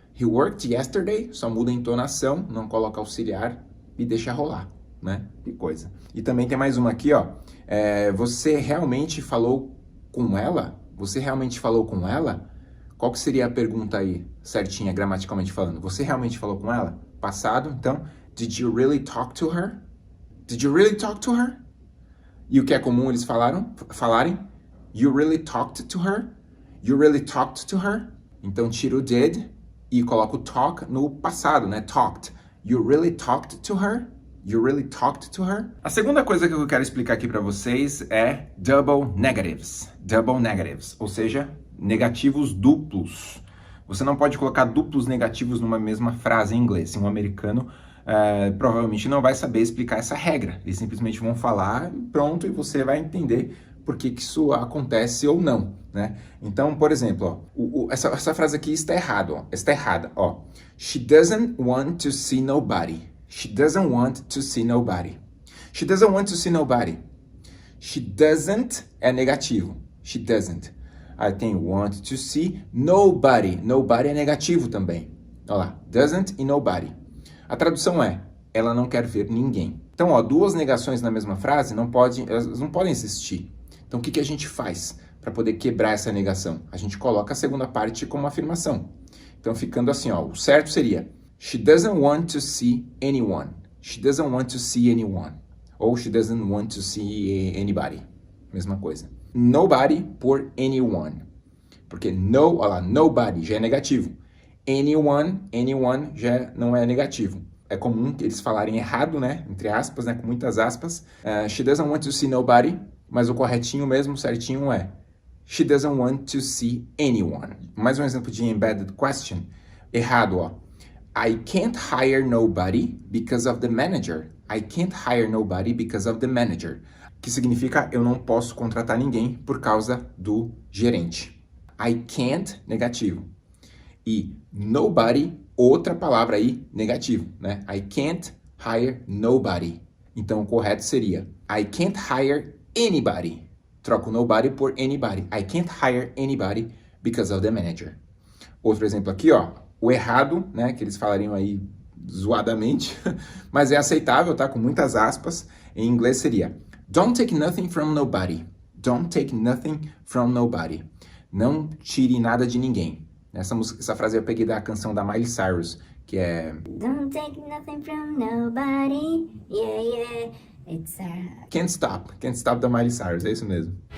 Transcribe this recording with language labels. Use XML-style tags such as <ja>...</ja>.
<en>He worked yesterday,</en> <pt>só muda a entonação, não coloca auxiliar e deixa rolar, né? Que coisa. E também tem mais uma aqui, você realmente falou com ela? Você realmente falou com ela? Qual que seria a pergunta aí, certinha, gramaticalmente falando? Você realmente falou com ela?</pt> <en>Passado, então, did you really talk to her? Did you really talk to her?</en> <pt>E o que é comum eles falarem?</pt> <en>You really talked to her? You really talked to her?</en> <pt>Então, tira o did e coloca o talk no passado, né? Talked.</pt> <en>You really talked to her? You really talked to her?</en> <pt>A segunda coisa que eu quero explicar aqui para vocês é double negatives. Double negatives, ou seja, negativos duplos. Você não pode colocar duplos negativos numa mesma frase em inglês. Um americano provavelmente não vai saber explicar essa regra. Eles simplesmente vão falar, pronto, e você vai entender por que isso acontece ou não, né? Então, por exemplo, essa frase aqui está errada,</pt> <en>She doesn't want to see nobody. She doesn't want to see nobody. She doesn't want to see nobody. She doesn't</en> <pt>é negativo.</pt> <en>She doesn't.</en> <pt>Aí tem</pt> <en>want to see nobody.</en> <pt>Nobody é negativo também. Olha lá, doesn't e nobody. A tradução é, ela não quer ver ninguém. Então, duas negações na mesma frase elas não podem existir. Então, o que a gente faz para poder quebrar essa negação? A gente coloca a segunda parte como afirmação. Então, ficando assim, o certo seria</pt> <en>she doesn't want to see anyone. She doesn't want to see anyone. Ou she doesn't want to see anybody.</en> <pt>Mesma coisa. nobody por anyone. Porque olha lá, nobody já é negativo. Anyone já não é negativo. É comum que eles falarem errado, né? Entre aspas, né? Com muitas aspas.</pt> <en>She doesn't want to see nobody.</en> <pt>Mas o corretinho mesmo, certinho é</pt> <en>she doesn't want to see anyone.</en> <pt>Mais um exemplo de embedded question. Errado, ó.</pt> <en>I can't hire nobody because of the manager. I can't hire nobody because of the manager.</en> <pt>Que significa eu não posso contratar ninguém por causa do gerente. I can't, negativo. E nobody, outra palavra aí, negativo, né?</pt> <en>I can't hire nobody.</en> <pt>Então o correto seria</pt> <en>I can't hire anybody.</en> <pt>Troco nobody por anybody.</pt> <en>I can't hire anybody because of the manager.</en> <pt>Outro exemplo aqui, ó. O errado, né, que eles falariam aí zoadamente, mas é aceitável, tá? Com muitas aspas. Em inglês seria</pt> <en>don't take nothing from nobody. Don't take nothing from nobody.</en> <pt>Não tire nada de ninguém. Essa frase eu peguei da canção da Miley Cyrus, que é</pt> <en>don't take nothing from nobody. Yeah, yeah. It's</en> <pt>Can't Stop da Miley Cyrus, é isso mesmo.</pt>